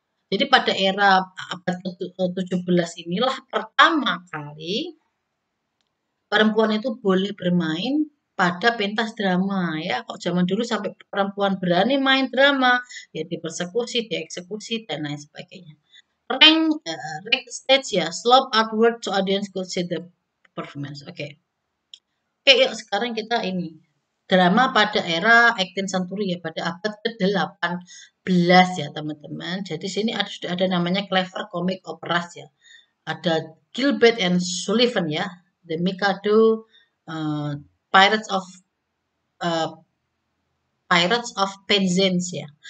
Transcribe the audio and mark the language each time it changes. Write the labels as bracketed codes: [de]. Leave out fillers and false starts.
[id] Jadi pada era abad ke-17 inilah pertama kali perempuan itu boleh bermain pada pentas drama ya. Kok zaman dulu sampai perempuan berani main drama, ya dipersekusi, dieksekusi dan lain sebagainya. [en] Rank stage ya, slope outward so audience could see the performance. Oke. [id] Oke, yuk sekarang kita ini drama pada era 18th century ya, pada abad ke-18 ya teman-teman. Jadi sini sudah ada namanya clever comic operas ya. Ada Gilbert and Sullivan ya, The Mikado, uh, Pirates of uh, Pirates of Penzance ya.